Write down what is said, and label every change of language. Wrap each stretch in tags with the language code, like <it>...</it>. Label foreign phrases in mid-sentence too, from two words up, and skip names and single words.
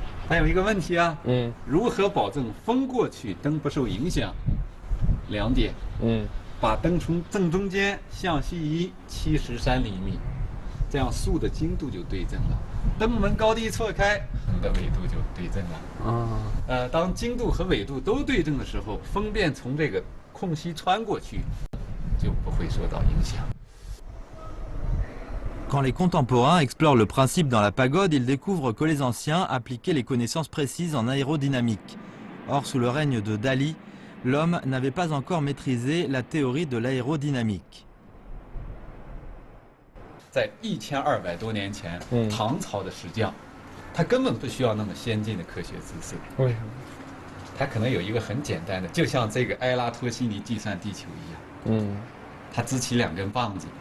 <zh>还有一个问题啊，如何保证风过去灯不受影响？2点，把灯从正中间向西移73厘米，这样树的精度就对正了。灯门高低错开，横的纬度就对正了。当精度和纬度都对正的时候，风便从这个空隙穿过去，就不会受到影响。</zh> <fr>Quand les contemporains explorent le principe dans la pagode, ils découvrent que les anciens appliquaient les connaissances précises en aérodynamique. Or, sous le règne de Dali, l'homme n'avait pas encore maîtrisé la théorie de l'aérodynamique.</fr> <zh>在1200多年前，唐朝的石匠，他根本不需要那么先进的科学知识。为什么？他可能有一个很简单的，就像这个埃拉托西尼计算地球一样。他支起2根棒子。</zh>